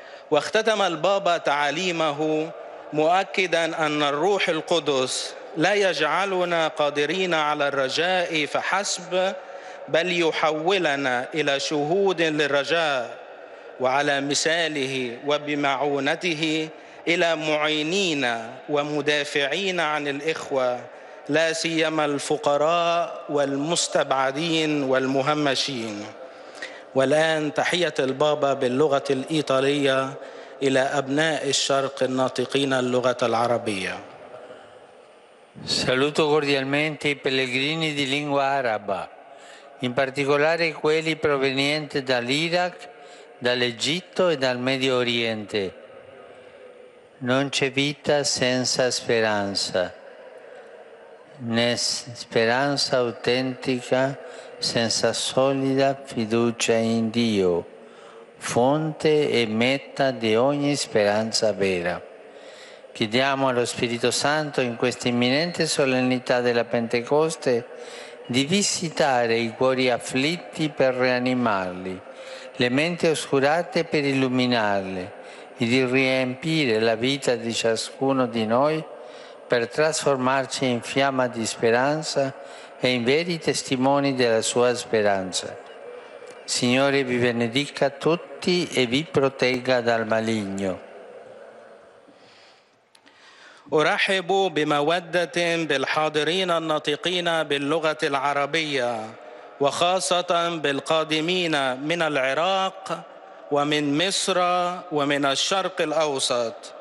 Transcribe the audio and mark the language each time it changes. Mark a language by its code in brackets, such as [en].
[ar] واختتم البابا تعاليمه مؤكداً أن الروح القدس لا يجعلنا قادرين على الرجاء فحسب، بل يحولنا إلى شهود للرجاء، وعلى مثاله وبمعونته إلى معينين ومدافعين عن الإخوة لا سيما الفقراء والمستبعدين والمهمشين. والآن تحية البابا باللغة الإيطالية إلى أبناء الشرق الناطقين اللغة العربية. [it] Saluto cordialmente i pellegrini di lingua araba, in particolare quelli provenienti dall'Iraq, dall'Egitto e dal Medio Oriente. Non c'è vita senza speranza, né speranza autentica senza solida fiducia in Dio, fonte e meta di ogni speranza vera. Chiediamo allo Spirito Santo in questa imminente solennità della Pentecoste di visitare i cuori afflitti per rianimarli, le menti oscurate per illuminarle e di riempire la vita di ciascuno di noi per trasformarci in fiamma di speranza e in veri testimoni della sua speranza. Signore vi benedica tutti e vi protegga dal maligno. [ar] أرحب بمودة بالحاضرين الناطقين باللغة العربية وخاصة بالقادمين من العراق ومن مصر ومن الشرق الأوسط.